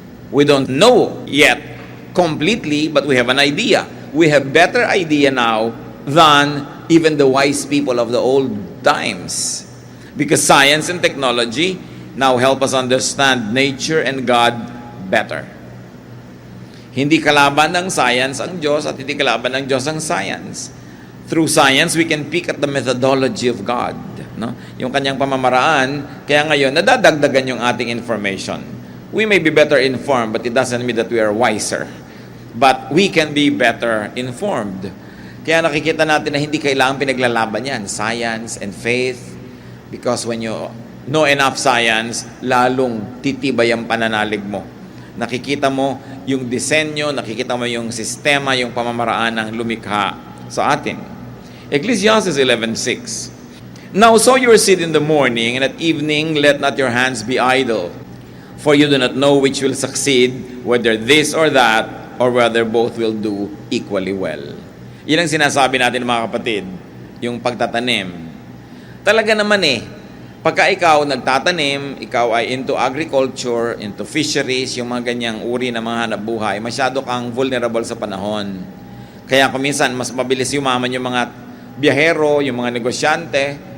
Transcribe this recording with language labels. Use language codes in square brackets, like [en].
[en] We don't know yet completely, but we have an idea. We have better idea now than even the wise people of the old times. Because science and technology now help us understand nature and God better. [tl] Hindi kalaban ng science ang Diyos at hindi kalaban ng Diyos ang science. [en] Through science, we can pick at the methodology of God. No? [tl] Yung kanyang pamamaraan, kaya ngayon, nadadagdagan yung ating information. [en] We may be better informed, but it doesn't mean that we are wiser. But we can be better informed. [tl] Kaya nakikita natin na hindi kailangan pinaglalaban yan, [en] science and faith. Because when you know enough science, [tl] lalong titibay ang pananalig mo. Nakikita mo yung disenyo, nakikita mo yung sistema, yung pamamaraan ng lumikha sa atin. [en] Ecclesiastes 11:6. Now sow your seed in the morning, and at evening let not your hands be idle. For you do not know which will succeed, whether this or that, or whether both will do equally well. [tl] Yan ang sinasabi natin mga kapatid, yung pagtatanim. Talaga naman pagka ikaw nagtatanim, ikaw ay [en] into agriculture, into fisheries, [tl] yung mga ganyang uri ng mga hanap buhay, masyado kang vulnerable sa panahon. Kaya kung minsan, mas mabilis yumaman yung mga biyahero, yung mga negosyante.